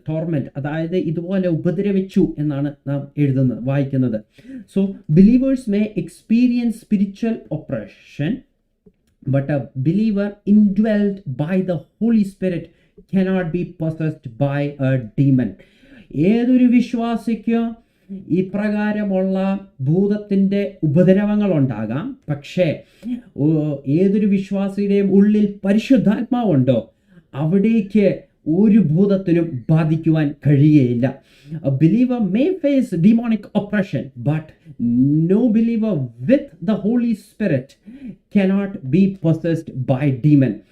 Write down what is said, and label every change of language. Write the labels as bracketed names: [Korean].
[Malayalam] Torment, അതായത് ഇതുപോലെ ഉപദ്രവിച്ചു എന്നാണ് നാം വായിക്കുന്നത്. [English] So believers may experience spiritual oppression, but a believer indwelt by the Holy Spirit cannot be possessed by a demon. [Malayalam] ഏതൊരു വിശ്വാസിക്കും ഇപ്രകാരമുള്ള ഭൂതത്തിൻ്റെ ഉപദ്രവങ്ങൾ ഉണ്ടാകാം. പക്ഷേ ഏതൊരു വിശ്വാസിയുടെയും ഉള്ളിൽ പരിശുദ്ധാത്മാവുണ്ടോ, അവിടേക്ക് ഒരു ഭൂതത്തിനും ബാധിക്കുവാൻ കഴിയുകയില്ല. [English] A believer may face demonic oppression, but no believer with the Holy Spirit cannot be possessed by demon.